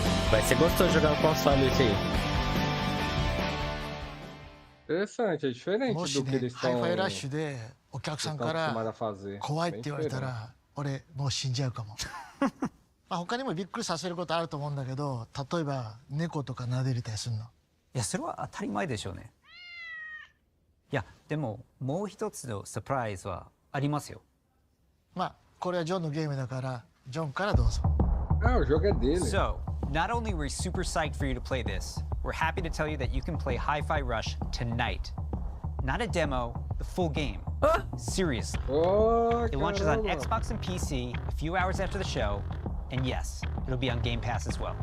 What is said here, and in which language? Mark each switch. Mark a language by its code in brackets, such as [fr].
[pt] Vai ser gostoso jogar no console esse aí. Interessante, é diferente do que eles estão [ja] ハイファイラッシュでお客さんから [pt] acostumados a fazer. [ja] 怖いって言われたら俺もう死んじゃうかも。まあ他にもびっくりさせることあると思うんだけど、例えば猫とか撫でれたりするの。いや、それは当たり前でしょうね。いや、でももう一つのサプライズはありますよ。まあこれはジョンのゲームだからジョンからどうぞ。 [pt] Ah, o jogo é dele. [en] So, not only were we super psyched for you to play this, we're happy to tell you that you can play Hi-Fi Rush tonight. Not a demo, the full game. Seriously. It launches on Xbox and PC a few hours after the show, and yes, it'll be on Game Pass as well.